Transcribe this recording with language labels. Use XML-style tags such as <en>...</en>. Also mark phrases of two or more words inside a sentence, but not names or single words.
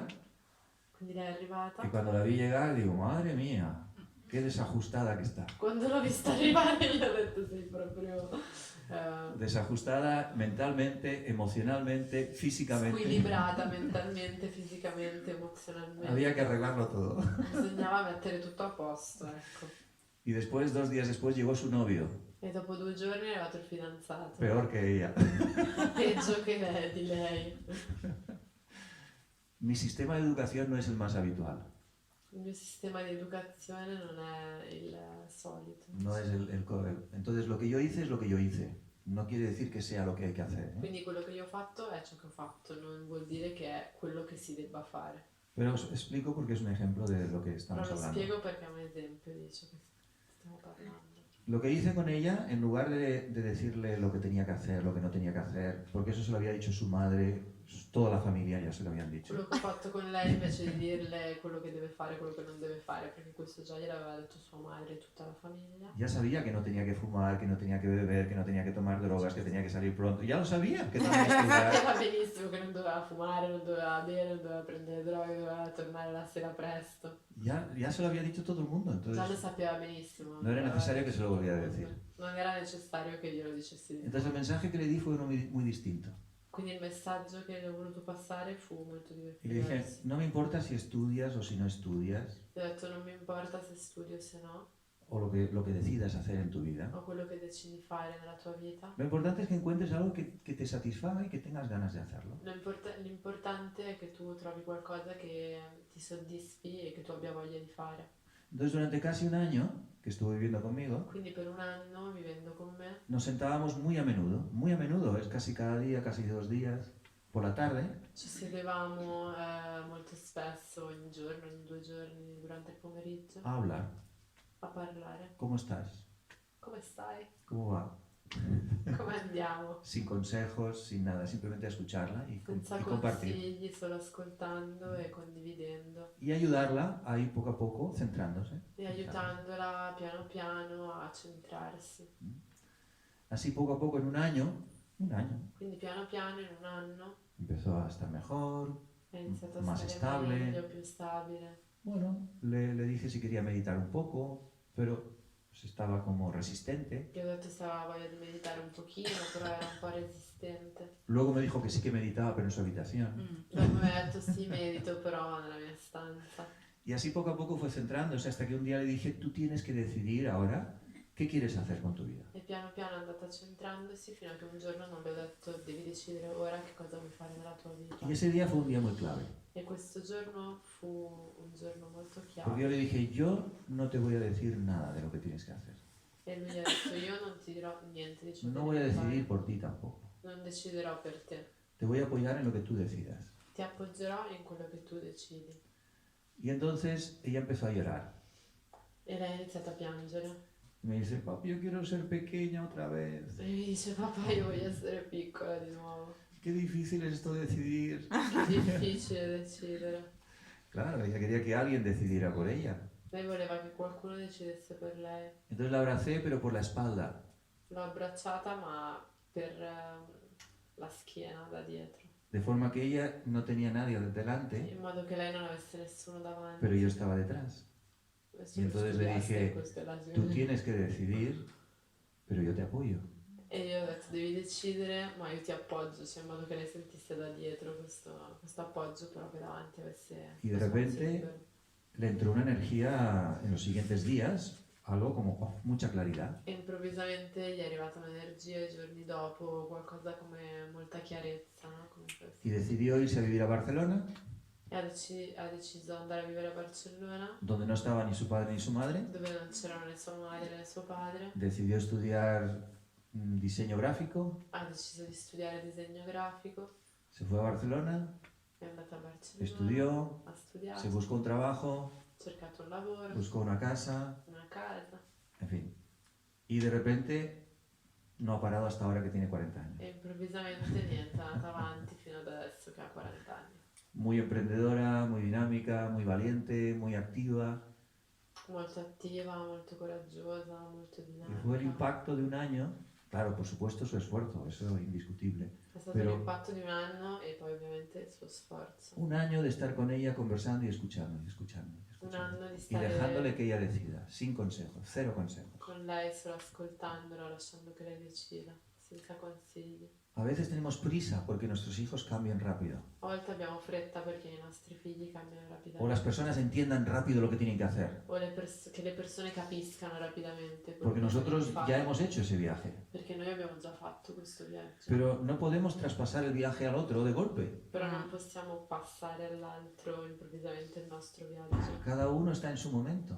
<it>quindi lei è arrivata.</it> <es>y cuando la vi llegar digo, madre mía, qué desajustada que está.</es> <it>Quando l'ho vista arrivare gli ho detto sei proprio</it> <es>Desajustada mentalmente, emocionalmente, físicamente.</es> <it>squilibrata mentalmente, fisicamente, emozionalmente.</it> <es>Había que arreglarlo todo.</es> <it>Bisognava mettere tutto a posto, ecco.</it> <es>Y después, 2 días después, llegó su novio,</es> <it>E dopo 2 giorni è arrivato il fidanzato.</it> <es>peor que ella.</es> <it>Peggio che lei, di lei.</it> <es>Mi sistema de educación no es el más habitual,</es> <it>Il mio sistema di educazione non è il solito.</it> <es>no es entonces lo que yo hice es lo que yo hice. No quiere decir que sea lo que hay que hacer, ¿eh?</es> <it>Quindi quello che io ho fatto è ciò che ho fatto, non vuol dire che è quello che si debba fare.</it> <es>Pero os explico porque es un ejemplo de lo que</es> <it>Però</it> <es>estamos lo hablando.</es> <it>spiego perché è un esempio di ciò che stiamo parlando.</it> <es>Lo que hice con ella, en lugar de decirle lo que tenía que hacer, lo que no tenía que hacer, porque eso se lo había dicho su madre, toda la familia ya se lo habían dicho.</es> <it>Quello che ho fatto con lei invece di dirle quello che deve fare, quello che non deve fare, perché questo già gliel'aveva detto sua madre e tutta la famiglia.</it> <es>Ya sabía que no tenía que fumar, que no tenía que beber, que no tenía que tomar drogas, que tenía que salir pronto. Ya lo sabía, que tenía que estudiar.</es> <it>Sapeva benissimo che non doveva fumare, non doveva bere, non doveva prendere droghe, doveva tornare la sera presto.</it> <es>Ya se lo había dicho todo el mundo,</es> <it>Già lo</it> <es>entonces</es> <it>sapeva benissimo.</it> <es>no era necesario que se lo volviera a decir.</es> <it>Non era necessario che glielo dicessi di</it> <es>Entonces el mensaje que le di fue uno muy distinto.</es> <it>Quindi il messaggio che le ho voluto passare fu molto</it> <es>Y le dije,</es> <it>diverso.</it> <es>no me importa si estudias o si no estudias,</es> <it>Gli ho detto non mi importa se studio o se no,</it> <es>o lo que decidas hacer en tu vida.</es> <it>o quello che decidi fare nella tua vita.</it> <es>Lo importante es que encuentres algo que te satisfaga y que tengas ganas de hacerlo.</es> <it>L'importante è che tu trovi qualcosa che ti soddisfi e che tu abbia voglia di fare.</it> <es>Entonces durante casi un año que estuvo viviendo conmigo,</es> <it>Quindi per un anno vivendo con me</it> <es>nos sentábamos muy a menudo, es casi cada día, casi 2 días, por la tarde,</es> <it>ci sedevamo molto spesso, ogni giorno, ogni 2 giorni durante il pomeriggio</it> <es>a hablar.</es> <it>a parlare.</it> <es>¿Cómo estás?</es> <it>Come stai?</it> <es>¿Cómo va?</es> <it>Come andiamo?</it> <es>Sin consejos, sin nada, simplemente a escucharla</es> <it>Senza</it> <es>y compartir.</es> <it>consigli, solo ascoltando e condividendo</it> <es>Y ayudarla a ir poco a poco centrándose.</es> <it>e aiutandola piano piano a centrarsi.</it> <es>Así poco a poco en un año,</es> <it>Quindi piano piano in un anno</it> <es>empezó a estar mejor.</es> <it>è iniziato a</it> <es>Más</es> <it>stare</it> <es>stable.</es> <it>meglio, più stabile.</it> <es>Bueno, le dije si quería meditar un poco, pero pues estaba como resistente.</es> <it>Gli ho detto se aveva voglia di meditare un pochino, però era un po' resistente.</it> <es>Luego me dijo que sí que meditaba, pero en su habitación.</es> <it>Dopo mi ha detto sì, medito, però nella mia stanza.</it> <es>Y así poco a poco fue centrándose hasta que un día le dije, tú tienes que decidir ahora qué quieres hacer con tu vida.</es> <it>E piano piano è andata centrandosi fino a che un giorno non le ho detto devi decidere ora che cosa vuoi fare nella tua vita.</it> <es>Y ese día fue un día muy clave,</es> <it>E questo giorno fu un giorno molto</it> <es>porque</es> <it>chiave.</it> <es>yo le dije, yo no te voy a decir nada de lo que tienes que hacer.</es> <it>E lui gli ha detto io non ti dirò niente di ciò che</it> <es>No voy a</es> <it>devi fare.</it> <es>decidir por ti tampoco.</es> <it>Non deciderò per te.</it> <es>Te voy a apoyar en lo que tú decidas.</es> <it>Ti appoggerò in quello che tu decidi.</it> <es>Y entonces ella empezó a llorar.</es> <it>E lei ha iniziato a piangere.</it> <es>Me dice, papi, yo quiero ser pequeña otra vez.</es> <it>E mi dice papà io voglio essere piccola di nuovo.</it> <es>Qué difícil es esto de decidir.</es> <it>Che difficile decidere.</it> <es>Claro, ella quería que alguien decidiera por ella.</es> <it>Lei voleva che qualcuno decidesse per lei.</it> <es>Entonces la abracé, pero por la espalda.</es> <it>L'ho abbracciata ma per la schiena da dietro.</it> <es>De forma que ella no tenía nadie delante,</es> <it>In modo che lei non avesse nessuno davanti.</it> <es>pero yo estaba detrás.</es> <it>Nessuno</it> <es>Y entonces le</es> <it>studiasse</it> <es>dije,</es> <it>queste</it> <es>Tú tienes que decidir pero yo te apoyo.</es> <it>E io ho detto devi decidere, ma io ti appoggio, cioè in modo che lei sentisse da dietro questo appoggio, però che davanti avesse</it> <es>Y de</es> <it>lo spazio</it> <es>repente</es> <it>libero.</it> <es>le entró una energía en los siguientes días, algo como mucha claridad.</es> <it>E improvvisamente gli è arrivata un'energia i giorni dopo, qualcosa come molta chiarezza, no? Come questo.</it> <es>Y decidió irse a vivir a Barcelona,</es> <it>E ha deciso di andare a vivere a Barcellona,</it> <es>donde no estaba ni su padre ni su madre.</es> <it>dove non c'erano né sua madre né suo padre.</it> <es>Decidió estudiar diseño gráfico,</es> <it>Ha deciso di studiare disegno grafico,</it> <es>se fue a Barcelona,</es> <it>è andata a Barcellona,</it> <es>estudió,</es> <it>ha studiato,</it> <es>se buscó un trabajo,</es> <it>ha cercato un lavoro,</it> <es>buscó una casa,</es> <it>una casa</it> <es>en fin. Y de repente no ha parado hasta ahora que tiene 40 años.</es> <it>e improvvisamente niente, è andata avanti fino ad adesso che ha 40 anni.</it> <es>Muy emprendedora, muy dinámica, muy valiente, muy activa.</es> <it>Molto attiva, molto coraggiosa, molto</it> <es>Y fue el</es> <it>dinamica.</it> <es>impacto de un año, claro, por supuesto su esfuerzo, eso es indiscutible.</es> <it>È stato Però- l'impatto di un anno e poi ovviamente il suo sforzo.</it> <es>Un año de estar con ella conversando y escuchando, y escuchando, y</es> <it>Un</it> <es>escuchando.</es> <it>anno di</it> <es>Y dejándole</es> <it>stare</it> <es>que ella decida, sin consejos, cero consejos.</es> <it>con lei solo ascoltandola, lasciando che lei decida, senza consigli.</it> <es>A veces tenemos prisa porque nuestros hijos cambian rápido.</es> <it>A volte abbiamo fretta perché i nostri figli cambiano</it> <es>O las</es> <it>rapidamente.</it> <es>personas entiendan rápido lo que tienen que hacer.</es> <it>O che le persone capiscano rapidamente quello</it> <es>Porque</es> <it>che</it> <es>nosotros</es> <it>devono</it> <es>ya</es> <it>fare.</it> <es>hemos hecho ese viaje.</es> <it>Perché noi abbiamo già fatto questo viaggio.</it> <es>Pero no podemos traspasar el viaje al otro de golpe.</es> <it>Però non possiamo passare all'altro improvvisamente il nostro viaggio.</it> <es>Cada uno está en su momento.</es>